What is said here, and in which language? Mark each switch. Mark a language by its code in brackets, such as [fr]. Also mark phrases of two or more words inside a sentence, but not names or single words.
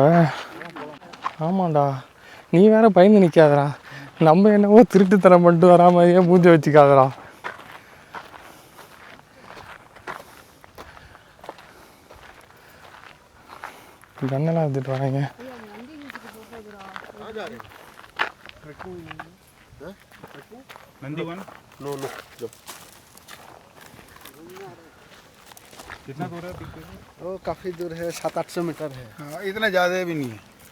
[ta] ஆமாண்டா, நீ வேற பயந்து நிற்காதடா. நம்ம என்னவோ திருட்டுத்தனம் பண்ணிட்டு வரா மாதிரியே மூஞ்ச வச்சுக்காதடா. கண்ணெல்லாம் எடுத்துட்டு வராங்க. [hi] नंदी वन [en] no no [hi] जो कितना दूर है पीछे? वो काफ़ी दूर है, 700-800 मीटर है। हाँ, इतना ज़्यादा भी नहीं है।